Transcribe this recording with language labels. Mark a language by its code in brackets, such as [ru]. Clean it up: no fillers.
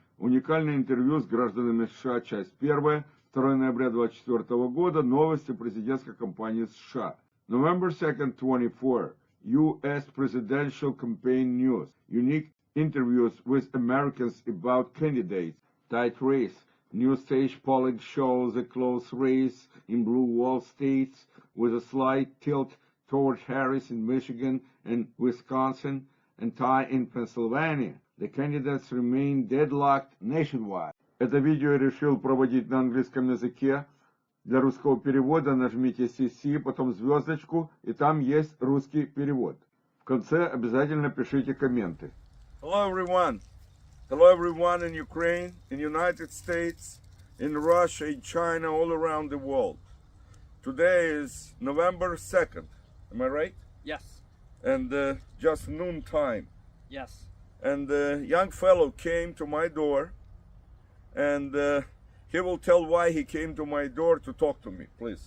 [ru] Уникальное интервью с гражданами США, часть 1, 2 ноября 2024 года, новости президентской кампании США. [en] November 2nd, 24, U.S. Presidential Campaign News. Unique interviews with Americans about candidates. Tight race. New stage polling shows a close race in blue wall states with a slight tilt towards Harris in Michigan and Wisconsin and tie in Pennsylvania. The candidates remain deadlocked nationwide. [ru] Это видео я решил проводить на английском языке. Для русского перевода нажмите CC, потом звездочку, и там есть русский перевод. В конце обязательно пишите комменты. [en] Hello everyone. Hello everyone in Ukraine, in United States, in Russia, in China, all around the world. Today is November 2nd. Am I right? Yes. And just noon time. Yes. And a young fellow came to my door, and he will tell why he came to my door to talk to me, please.